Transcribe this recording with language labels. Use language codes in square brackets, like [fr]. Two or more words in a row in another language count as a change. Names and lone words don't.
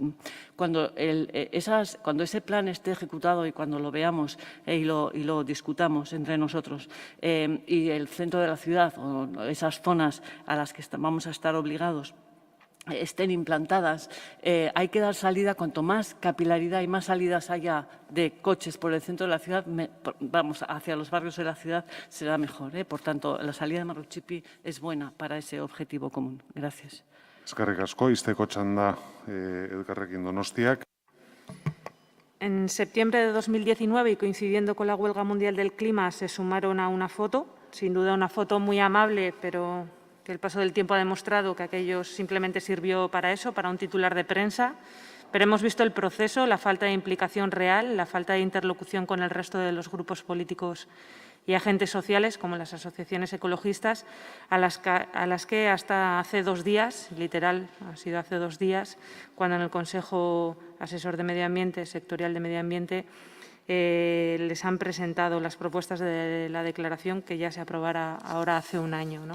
[es] Cuando ese plan esté ejecutado y cuando lo veamos y lo discutamos entre nosotros y el centro de la ciudad o esas zonas a las que vamos a estar obligados estén implantadas, hay que dar salida, cuanto más capilaridad y más salidas haya de coches por el centro de la ciudad, vamos hacia los barrios de la ciudad, será mejor. Por tanto, la salida de Marruchipi es buena para ese objetivo común. Gracias. [eu] Eskerrik asko, izteko txanda Elkarrekin Donostiak. [es] En septiembre de 2019, y coincidiendo con la Huelga Mundial del Clima, se sumaron a una foto, sin duda una foto muy amable, pero que el paso del tiempo ha demostrado que aquello simplemente sirvió para eso, para un titular de prensa. Pero hemos visto el proceso, la falta de implicación real, la falta de interlocución con el resto de los grupos políticos y agentes sociales, como las asociaciones ecologistas, a las que hasta hace 2 días, literal, ha sido hace 2 días, cuando en el Consejo Asesor de Medio Ambiente, Sectorial de Medio Ambiente, les han presentado las propuestas de la declaración que ya se aprobará ahora hace un año, ¿no?